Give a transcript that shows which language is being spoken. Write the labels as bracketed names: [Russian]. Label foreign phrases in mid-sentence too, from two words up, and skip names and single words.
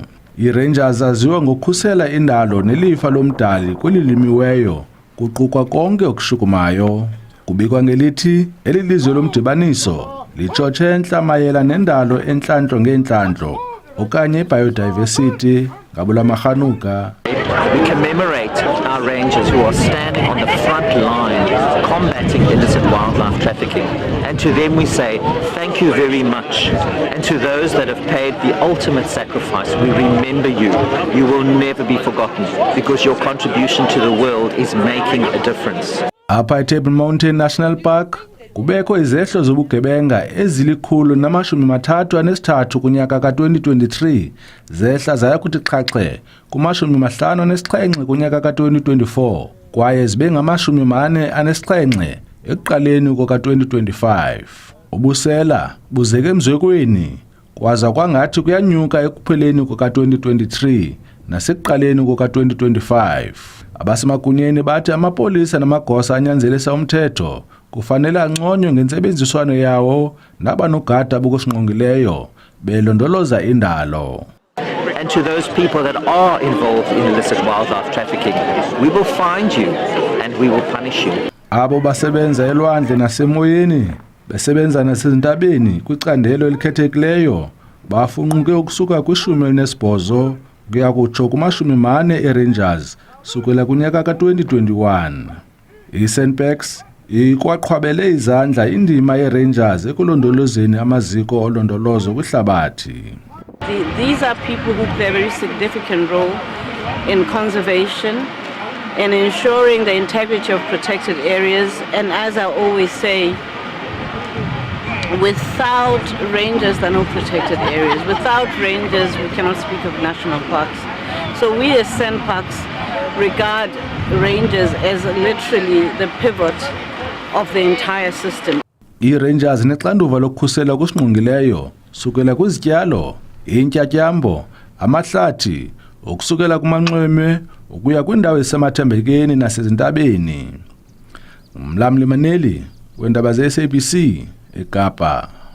[Xhosa] iRangers aziwa ngokukhusela indalo nelifa lomdali kwelilimiweyo kuqukwa konke okushukumayo. Kubikwa ngelithi elilizwe lomdibaniso litshotshe entlamayela nendalo entlantlo ngentlantlo okanye biodiversity ngabula marhanuka. [English] We commemorate our rangers who are standing on the front line combating illicit wildlife trafficking, and to them we say thank you very much, and to those that have paid the ultimate sacrifice, we remember you. You will never be forgotten because your contribution to the world is making a difference. [Xhosa] Apha eTable Mountain National Park kubekho izehlo zobugebenga ezili-133 kunyaka ka-2023 zehla zaya kuthi xhaxhe ku-57 kunyaka ka-2024 kwaye zibe ngama-47 ekuqaleni koka-2025. Ubusela buzeke emzekweni kwaza kwangathi kuyanyuka ekupheleni koka-2023 nasekuqaleni koka-2025. Abasemagunyeni bathi amapolisa namagosa anyanzelisa umthetho kufanele anconywe ngentsebenziswano yawo nabanogada bokusingqongileyo belondoloza indalo. [English] And to those people that are involved in illicit wildlife trafficking, we will find you and we will punish you. [Xhosa] Abo basebenza elwandle nasemoyeni besebenza nasezintabeni kwicandelo elikhethekileyo bafunquke ukusuka kwi-18 kuya kutsho kuma-40 eRangers sukela kunyaka ka-2021. iSandpax ikwaqhwabele izandla indima yeRangers ekulondolozeni amaziko olondolozo kwihlabathi. [English] These are people who play a very significant role in conservation and ensuring the integrity of protected areas. And as I always say, without rangers, there are no protected areas. Without rangers, we cannot speak of national parks. So we as SANParks regard rangers as literally the pivot of the entire system. [Xhosa] iRangers nexanduva lokukhusela kusingqongileyo sukela kwizityalo, intyatyambo, amahlathi, ukusukela kumanxweme ukuya kwindawo esemathambekeni nasezintabeni. Mlamli Maneli wendaba ze-SABC eKapa.